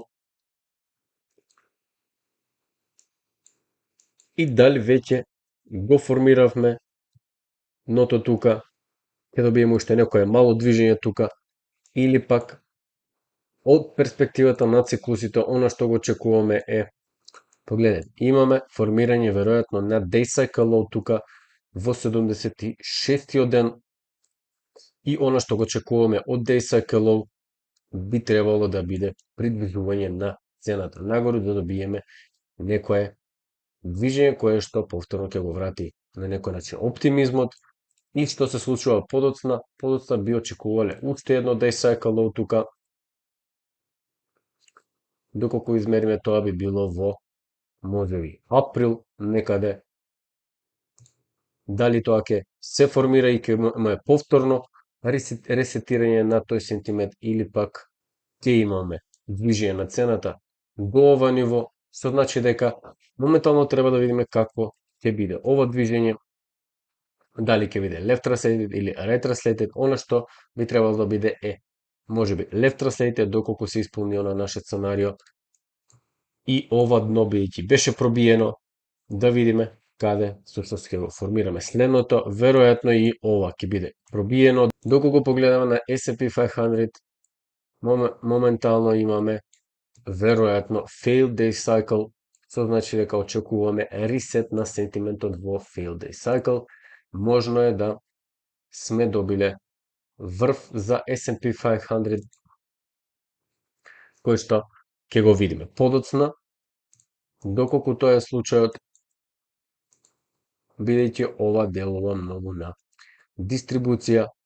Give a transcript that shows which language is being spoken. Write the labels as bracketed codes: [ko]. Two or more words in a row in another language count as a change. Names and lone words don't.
[mk] И дали веќе го формиравме ното тука, ќе добиеме уште некое мало движење тука, или пак од перспективата на циклусите, она што го очекуваме е, погледнете, имаме формирање веројатно на [en] day cycle low [mk] тука во 76-тиот ден, и она што го очекуваме од [en] day cycle low [mk] би требало да биде придвижување на цената нагоре, да добиеме некое движење кое што повторно ќе го врати на некој начин оптимизмот. И што се случува подоцна би очекувале уште едно [en] day cycle low [mk] тука, доколку измериме тоа би било во можеби април некаде. Дали тоа ќе се формира и ќе имаме повторно ресетирање на тој сентимент, или пак ќе имаме движење на цената до ова ниво, што значи дека моментално треба да видиме какво ќе биде ова движење, дали ќе биде [en] left translated [mk] или [en] right translated. [mk] Она што би требало да биде е можеби [en] left translated, [mk] доколку се исполни на наше сценарио, и ова дно бидејќи беше пробиено, да видиме каде всушност ќе го формираме следното. Веројатно и ова ќе биде пробиено. Доколку погледаме на S&P 500, моментално имаме веројатно [en] failed day cycle, [mk] што значи дека очекуваме ресет на сентиментот во [en] failed day cycle. [mk] Можно е да сме добиле врв за S&P 500, кој што ќе го видиме подоцна, доколку тоа е случајот, бидејќи ова делува многу на дистрибуција.